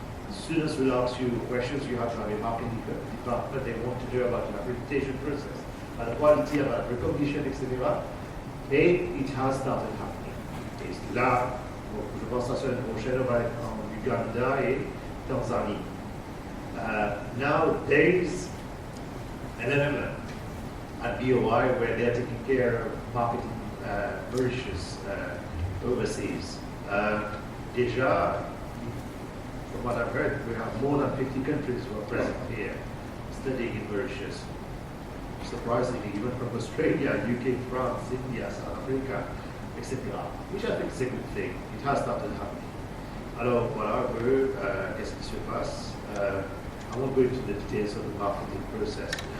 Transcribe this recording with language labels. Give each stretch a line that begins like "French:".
English: Students will ask you questions, you have to have a marketing department, they want to know about an accreditation process, about quality, about recognition, etc.
French: Et
English: it has started happening.
French: Et là, je pense que la semaine prochaine, on va être en Uganda et Tanzanie.
English: Now there is an element at BOI where they're taking care of marketing brochures overseas.
French: Déjà,
English: from what I've heard, we have more than 50 countries who are present here studying in brochures. Surprisingly, even from Australia, UK, France, India, South Africa, etc. Which I think is a good thing. It has started happening.
French: Alors voilà, qu'est-ce qui se passe?
English: I won't go into the details of the marketing process.